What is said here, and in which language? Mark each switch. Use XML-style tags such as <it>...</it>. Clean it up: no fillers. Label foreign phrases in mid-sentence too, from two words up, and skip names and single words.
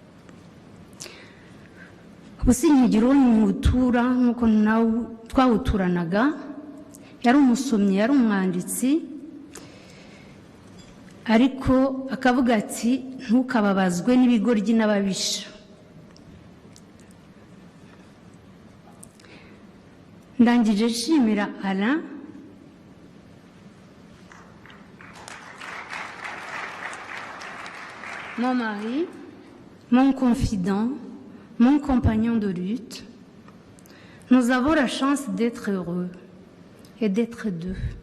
<rw>Ubusinyigira uwo mutura nk'uko nawe twawuturanaga, yari umusomyi yari umwanditsi, ariko akavuga ati ntukababazwe n'ibigoryi n'ababisha. Ndangije nshimira Alain</rw> <fr>mon mari, mon confident, mon compagnon de lutte. Nous avons la chance d'être heureux et d'être deux.</fr>